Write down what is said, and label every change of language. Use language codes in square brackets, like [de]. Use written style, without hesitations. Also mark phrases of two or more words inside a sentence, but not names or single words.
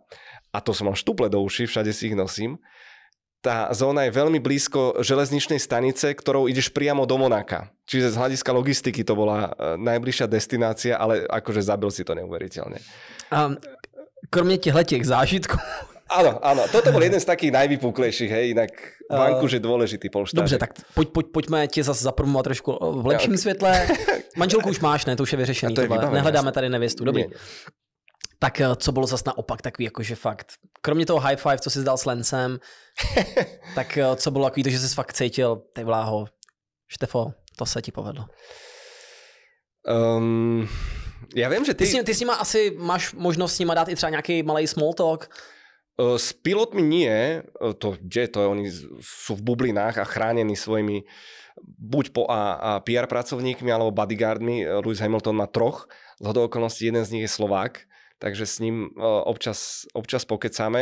[sk] A to som mal štuple do uši, všade si ich nosím. Tá zóna je veľmi blízko železničnej stanice, ktorou ideš priamo do Monaka. Čiže z hľadiska logistiky to bola najbližšia destinácia, ale akože zabil si to neuveriteľne. [cs] Kromě těchto zážitků. [sk] Áno, toto bol jeden z takých najvypuklejších, hej, inak Vancouver je dôležitý polštář. [cs] Dobře, tak pojďme tě zase zapromovat trošku v lepším světle. Manželku už máš, ne? To už je vyřešený. Nehledáme tady nevěstu. [sk] Dobrý. Nie. [cs] Tak co bylo zase naopak takový, jakože fakt. Kromě toho high five, co jsi dal s Lencem, tak co bylo takový to, že jsi fakt cítil, ty vláho, Štefo, to se ti povedlo. [sk] Ja viem, že [cs] ty s nima asi máš možnosť s nima dát i třeba nějaký malej [en] small talk. [sk] S pilotmi nie, oni sú v bublinách a chránení svojimi buď PR pracovníkmi alebo bodyguardmi. Lewis Hamilton má 3, zhodou okolností jeden z nich je Slovák, takže s ním občas pokecáme.